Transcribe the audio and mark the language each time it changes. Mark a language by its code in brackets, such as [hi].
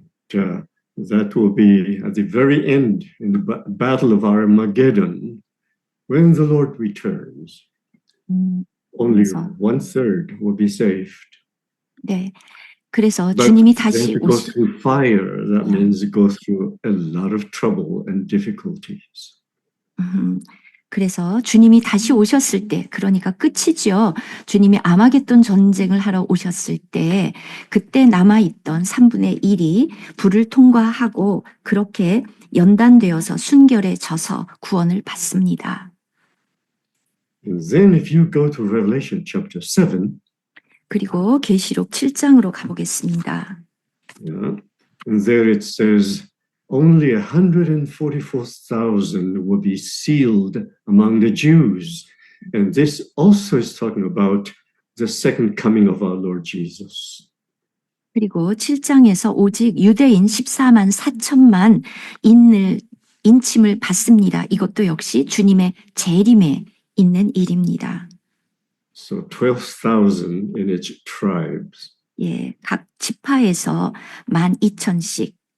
[en] That will be at the very end in the battle of Armageddon. When the Lord returns, only 1/3 will be saved. [ko] 네. 그래서 주님이 다시 [en] go through fire. That means go through a lot of trouble and difficulties. [ko] 그래서 주님이 다시 오셨을 때, 그러니까 끝이죠. 주님이 아마겟돈 전쟁을 하러 오셨을 때, 그때 남아있던 3분의 1이 불을 통과하고 그렇게 연단되어서 순결해져서 구원을 받습니다. [en] And then if you go to Revelation chapter 7, [ko] 그리고 계시록 7장으로 가보겠습니다. [en] Yeah. And there it says only 144,000 will be sealed among the Jews. And this also is talking about the second coming of our Lord Jesus. [ko] 그리고 7장에서 오직 유대인 14만 4천만 인침을 받습니다. 이것도 역시 주님의 재림에 있는 일입니다. [en] So 12,000 in each tribes. [ko] 예, 각 지파에서 12,000씩.